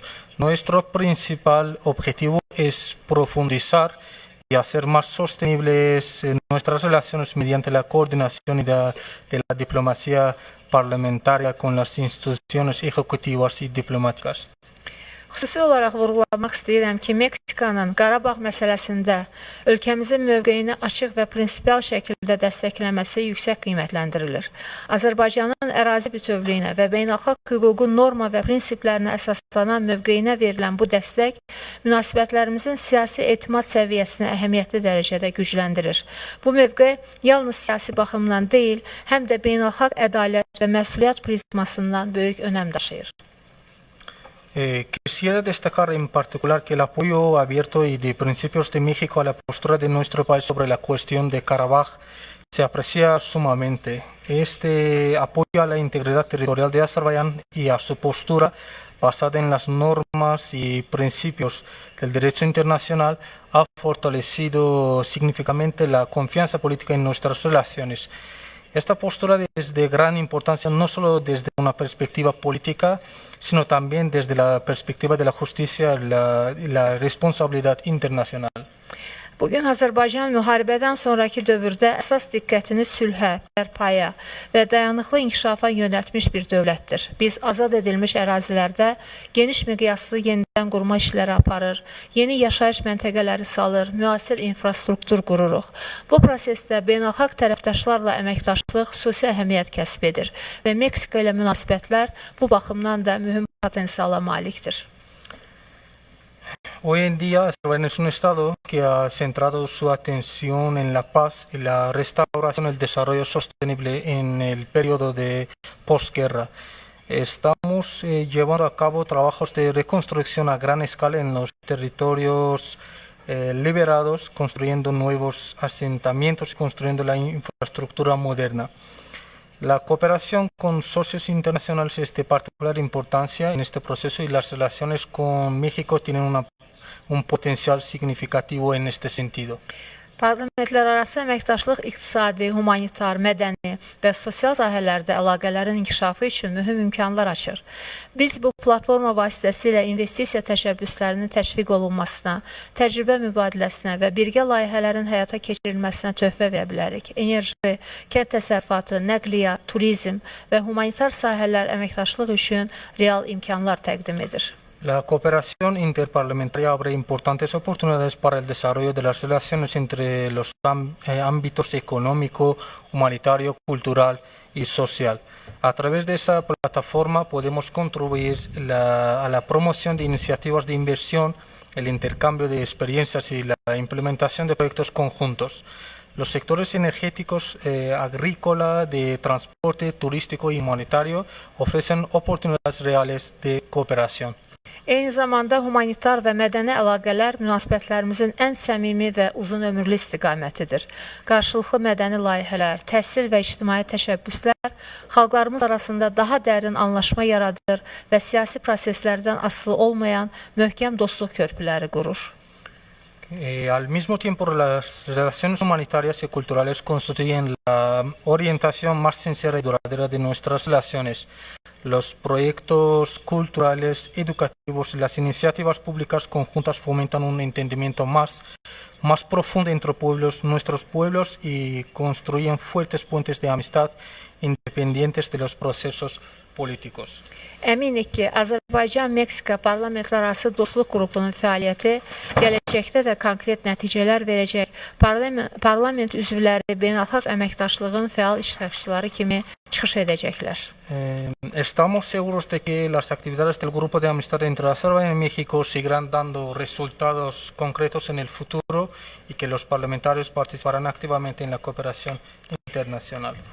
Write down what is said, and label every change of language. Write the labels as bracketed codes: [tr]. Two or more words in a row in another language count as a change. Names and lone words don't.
[es] Nuestro principal objetivo es profundizar y hacer más sostenibles nuestras relaciones mediante la coordinación de la diplomacia parlamentaria con las instituciones ejecutivas y diplomáticas. [az] Xüsusi olaraq vurğulamaq istəyirəm ki, Meksikanın Qarabağ məsələsində ölkəmizin mövqeyini açıq və prinsipial şəkildə dəstəkləməsi yüksək qiymətləndirilir. Azərbaycanın ərazi bütövlüyünə və beynəlxalq hüququn norma və prinsiplərinə əsaslanan mövqeyinə verilən bu dəstək münasibətlərimizin siyasi etimad səviyyəsini əhəmiyyətli dərəcədə gücləndirir. Bu mövqe yalnız siyasi baxımdan deyil, həm də beynəlxalq ədalət və məsuliyyət prizmasından böyük önəm daşıyır. [es] Quisiera destacar en particular que el apoyo abierto y de principios de México a la postura de nuestro país sobre la cuestión de Karabaj se aprecia sumamente. Este apoyo a la integridad territorial de Azerbaiyán y a su postura basada en las normas y principios del derecho internacional ha fortalecido significativamente la confianza política en nuestras relaciones. Esta postura es de gran importancia no solo desde una perspectiva política, sino también desde la perspectiva de la justicia y la responsabilidad internacional. [az] Bugün Azərbaycan müharibədən sonraki dövrdə əsas diqqətini sülhə, bərpaya və dayanıqlı inkişafa yönəltmiş bir dövlətdir. Biz azad edilmiş ərazilərdə geniş miqyaslı yenidən qurma işləri aparır, yeni yaşayış məntəqələri salır, müasir infrastruktur qururuq. Bu prosesdə beynəlxalq tərəfdaşlarla əməkdaşlıq xüsusi əhəmiyyət kəsb edir və Meksika ilə münasibətlər bu baxımdan da mühüm potensiala malikdir. [es] Hoy en día Azerbaiyán es un Estado que ha centrado su atención en la paz y la restauración y el desarrollo sostenible en el periodo de posguerra. Estamos llevando a cabo trabajos de reconstrucción a gran escala en los territorios liberados, construyendo nuevos asentamientos y construyendo la infraestructura moderna. La cooperación con socios internacionales es de particular importancia en este proceso y las relaciones con México tienen un potencial significativo en este sentido. [az] Parlamentlərarası əməkdaşlıq iqtisadi, humanitar, mədəni və sosial sahələrdə əlaqələrin inkişafı üçün mühüm imkanlar açır. Biz bu platforma vasitəsilə investisiya təşəbbüslərinin təşviq olunmasına, təcrübə mübadiləsinə və birgə layihələrin həyata keçirilməsinə töhfə verə bilərik. Enerji, kənd təsərrüfatı, nəqliyyat, turizm və humanitar sahələr əməkdaşlıq üçün real imkanlar təqdim edir. [es] La cooperación interparlamentaria abre importantes oportunidades para el desarrollo de las relaciones entre los ámbitos económico, humanitario, cultural y social. A través de esa plataforma podemos contribuir a la promoción de iniciativas de inversión, el intercambio de experiencias y la implementación de proyectos conjuntos. Los sectores energéticos, agrícola, de transporte, turístico y humanitario ofrecen oportunidades reales de cooperación. [az] Eyni zamanda humanitar və mədəni əlaqələr münasibətlərimizin ən səmimi və uzun ömürlü istiqamətidir. Qarşılıqlı mədəni layihələr, təhsil və ictimai təşəbbüslər xalqlarımız arasında daha dərin anlaşma yaradır və siyasi proseslərdən asılı olmayan möhkəm dostluq körpüləri qurur. [es] Al mismo tiempo, las relaciones humanitarias y culturales constituyen la orientación más sincera y duradera de nuestras relaciones. Los proyectos culturales, educativos y las iniciativas públicas conjuntas fomentan un entendimiento más profundo entre nuestros pueblos y construyen fuertes puentes de amistad independientes de los procesos políticos. [az] Əminik ki, Azərbaycan-Meksika parlamentlərarası dostluq qrupunun fəaliyyəti gələcəkdə də konkret nəticələr verəcək. Parlament üzvləri beynəlxalq əməkdaşlığın fəal iştirakçıları kimi çıxış edəcəklər. [es] Estamos seguros de que las actividades del Grupo de Amistad entre Azerbaiyán y México seguirán dando resultados concretos en el futuro y que los parlamentarios participarán activamente en la cooperación internacional.